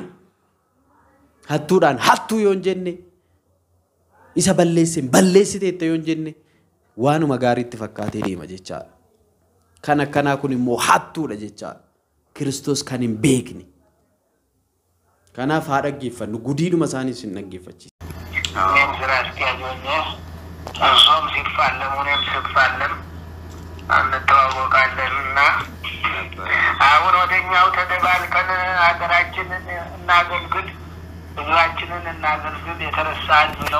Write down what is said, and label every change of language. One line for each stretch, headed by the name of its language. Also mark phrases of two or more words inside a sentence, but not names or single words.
Oromo: Hattuudhaan hattuu yoon jenne isa balleessiteetta yoon jenne waanuma gaariitti fakkaatee deema jechaadha. Kan akkanaa kun immoo hattuudha jechaadha. Kiristoos kan hin beekne. Kanaaf haa dhaggeeffannu gudiidhuma isaaniis hin dhaggeeffachiisa.
Amharic: እሷም ሲፋለም እኔም ስፋለም እንተዋወቃለንና አሁን ወደኛው ተደባልቀን ሀገራችንን እናገልግል ህዝባችንን እናገልግል የተረሳ ህዝብ ነው።